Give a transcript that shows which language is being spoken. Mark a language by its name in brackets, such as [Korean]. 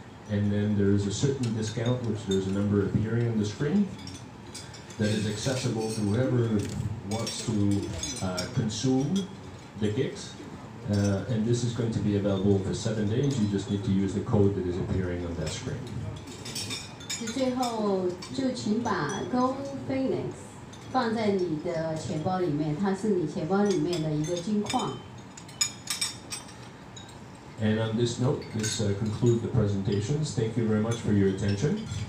[English] And then there's a certain discount, which there's a number appearing on the screen, that is accessible to whoever wants to consume the gigs. And this is going to be available for 7 days. You just need to use the code that is appearing on that screen. [Chinese] 最后就请把 Goldfinx 放在你的钱包里面，它是你钱包里面的一个金矿。 [English] And on this note, this concludes the presentations. Thank you very much for your attention.